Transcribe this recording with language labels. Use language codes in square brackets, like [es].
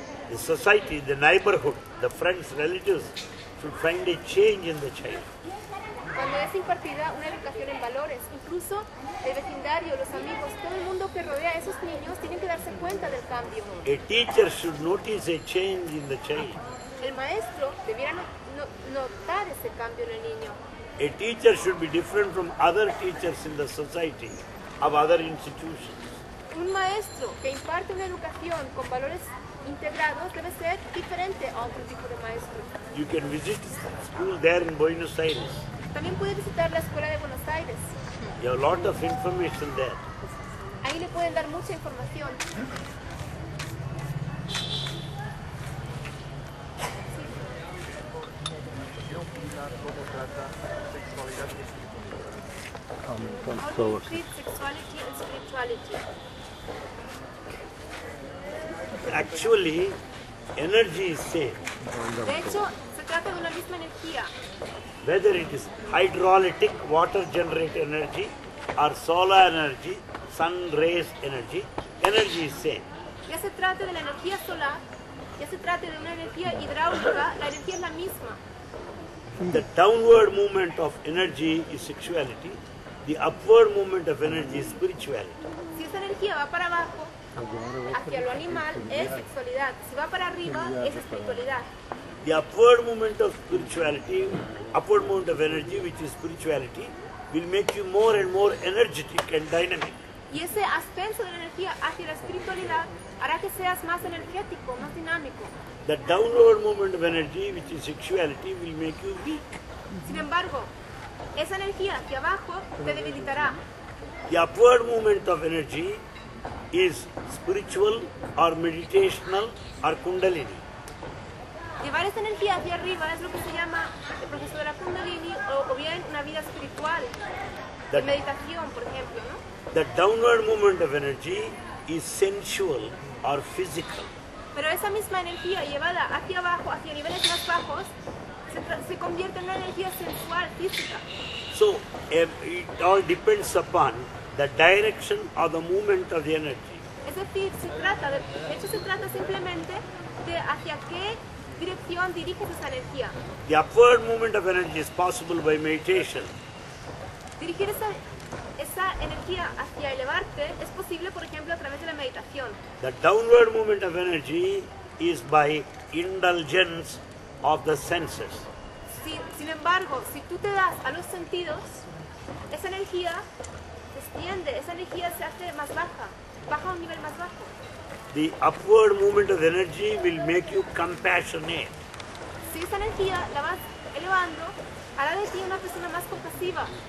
[en] The society, the neighborhood, the friends, relatives should find a change in the child. [es] Cuando es impartida una educación en valores, incluso el vecindario, los amigos, todo el mundo que rodea a esos niños tienen que darse cuenta del cambio. [en] A teacher should notice a change in the child. [es] El maestro debiera notar ese cambio en el niño. [en] A teacher should be different from other teachers in the society of other institutions. [es] Un maestro que imparte una educación con valores integrados debe ser diferente a otro tipo de maestro. [en] You can visit school there in Buenos Aires. [es] También puede visitar la escuela de Buenos Aires. [en] You have a lot of information there. [es] Ahí le pueden dar mucha información. [en] How do you treat sexuality and spirituality? Actually, energy is same. [es] De hecho, se trata de una misma energía. [en] Whether it is hydraulic water generate energy or solar energy, sun rays energy, energy is same. [es] Ya se trate de la energía solar, ya se trate de una energía hidráulica, la energía es la misma. [en] The downward movement of energy is sexuality. The upward movement of energy is spirituality. [es] Si esa energía va para abajo, hacia lo animal, es sexualidad. Si va para arriba, es espiritualidad. [en] The upward movement of spirituality, upward movement of energy, which is spirituality, will make you more and more energetic and dynamic. [es] Y ese ascenso de la energía hacia la espiritualidad hará que seas más energético, más dinámico. [en] The downward movement of energy, which is sexuality, will make you weak. [es] Sin embargo, esa energía hacia abajo te debilitará. [en] The upward movement of energy is spiritual or meditational or kundalini. [es] Llevar esa energía hacia arriba es lo que se llama el proceso de la kundalini o bien una vida espiritual, de meditación, por ejemplo, ¿no? [en] The downward movement of energy is sensual or physical. [es] Pero esa misma energía llevada hacia abajo, hacia niveles más bajos, se convierte en una energía sensual, física. [en] So it all depends upon the direction or the movement of the energy. [es] Es decir, de hecho se trata simplemente de hacia qué dirección diriges esa energía. [en] The upward movement of energy is possible by meditation. [es] Dirigir esa energía hacia elevarte es posible, por ejemplo, a través de la meditación. [en] The downward movement of energy is by indulgence of the senses. [es] Sin embargo, si tú te das a los sentidos, esa energía se extiende, esa energía se hace más baja, baja a un nivel más bajo. [en] The upward movement of energy will make you compassionate. [es] Si esa energía la vas elevando, hará de ti una persona más compasiva.